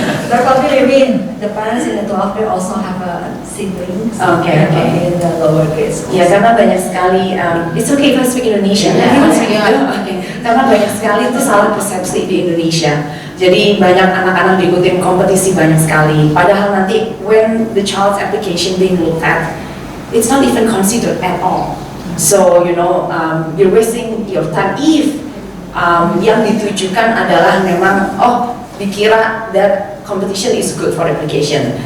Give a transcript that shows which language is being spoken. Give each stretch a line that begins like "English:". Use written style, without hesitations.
English: But probably maybe the parents in the 12th grade also have siblings. Okay. In the lower grades.
Indonesian: Ya, karena banyak sekali,
English: it's okay if I speak Indonesia.
Indonesian: Karena banyak sekali itu salah persepsi di Indonesia. Jadi banyak anak-anak diikutin kompetisi banyak sekali. Padahal nanti
English: when the child's application being looked at, it's not even considered at all. So you're wasting your time if
Indonesian: yang ditujukan adalah memang dikira
English: that competition is good for application.